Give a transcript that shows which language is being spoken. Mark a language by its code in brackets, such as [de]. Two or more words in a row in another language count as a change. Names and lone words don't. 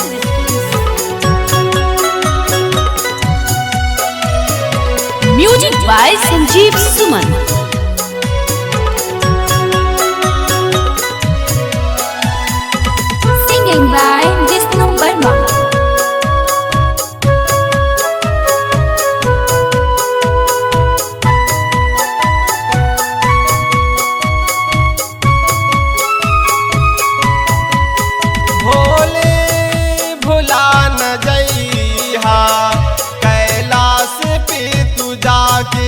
[en] Music by Sanjeev Suman. Singing by Vishnu Verma. [bho] भोले भुला न जइहा कैलाश पे तू जाके।